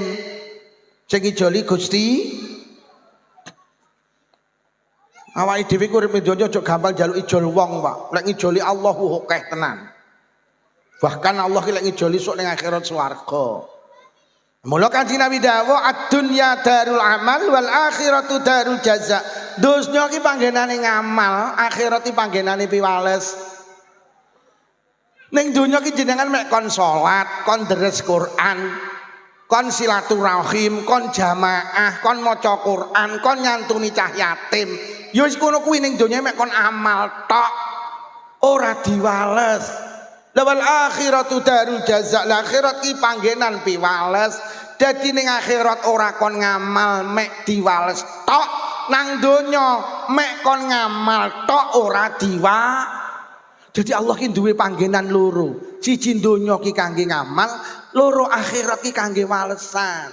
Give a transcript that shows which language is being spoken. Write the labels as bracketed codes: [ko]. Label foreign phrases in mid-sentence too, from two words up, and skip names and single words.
[jv] Sing ijoli Gusti. Awake dhewe ku urip donya aja gampang njaluk ijol wong, Pak. Lek ngijoli Allah akeh tenan. Bahkan Allah ki lek ngijoli sok ning akhirat swarga. Mula Kanjeng Nabi dawuh [ar] الدنيا دار العمل والآخرة دار الجزاء. [jv] Donya ki panggenane ngamal, akhirat ki panggenane piwales. Ning donya ki jenengan mek kon salat, kon deres Quran, kon silaturahim, kon jamaah, kon maca Quran, kon nyantuni cah yatim. Ya wis ngono kuwi ning donya mek kon amal tok, ora diwales. [ar] والآخرة دار الجزاء. [jv] Akhirat ki panggenan piwales. Dadi ning akhirat ora kon ngamal mek diwales tok, nang donya mek kon ngamal tok ora diwales. Jadi Allah ki duwe panggenan loro. Siji donya ki kangge ngamal, loro akhirat ki kangge walesan.